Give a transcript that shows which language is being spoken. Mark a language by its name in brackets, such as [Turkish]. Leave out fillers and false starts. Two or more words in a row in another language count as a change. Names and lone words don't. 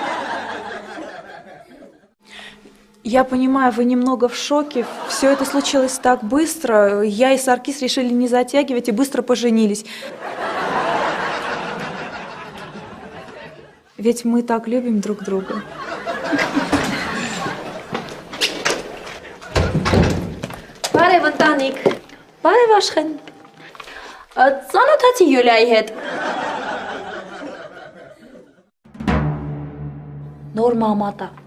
[Russian] Я понимаю, вы немного в шоке. Все это случилось так быстро. Я и Саркис решили не затягивать и быстро поженились. Ведь мы так любим друг друга. [Armenian] Բարև ընտանիք։ Բարև Աշխեն։ Ծանոթացի Յուլիայի հետ։ Նոր մամատա։